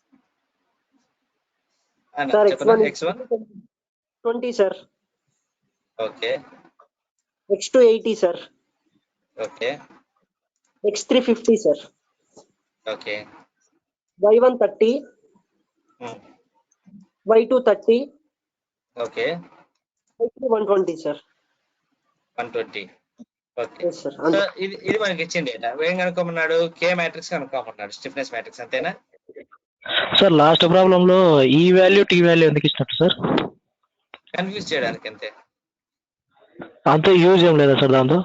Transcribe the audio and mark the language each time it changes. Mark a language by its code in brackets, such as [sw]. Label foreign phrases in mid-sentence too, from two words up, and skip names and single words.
[en] Sir, x1 20, sir. Okay. X2 80, sir. Okay. X3 50, sir. Okay. Y1 30, Y2 30, Okay. Y3 120, sir. 120. ఓకే. Yes, sir. [te] సో ఇది మనకి ఇచ్చిన డేటా. ఏం కనుక్కోమన్నాడు? కే మ్యాట్రిక్స్ కనుక్కోమన్నాడు, [en] stiffness matrix, [te] అంతేనా? సార్ లాస్ట్ ప్రాబ్లం లో ఈ వాల్యూ టీ వాల్యూ ఎందుకు ఇచ్చినట్టు సార్? కన్ఫ్యూజ్ చేయడానికి అంతే. అంతే, యూజ్ ఏం లేదా సార్ దాంతో?